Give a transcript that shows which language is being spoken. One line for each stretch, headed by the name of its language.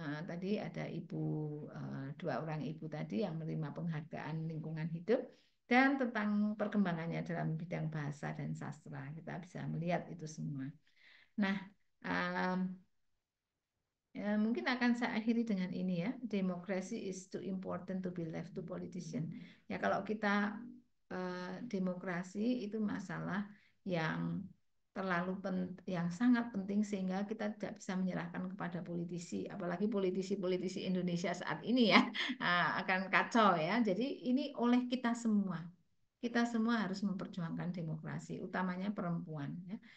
Indonesian: Tadi ada dua orang ibu tadi yang menerima penghargaan lingkungan hidup dan tentang perkembangannya dalam bidang bahasa dan sastra. Kita bisa melihat itu semua. Nah, um, ya, mungkin akan saya akhiri dengan ini ya.
English: Demokrasi is too important to be left to politician.
Indonesian: Ya kalau kita demokrasi itu masalah yang yang sangat penting sehingga kita tidak bisa menyerahkan kepada politisi, apalagi politisi-politisi Indonesia saat ini ya akan kacau ya. Jadi ini oleh kita semua. Kita semua harus memperjuangkan demokrasi, utamanya perempuan ya.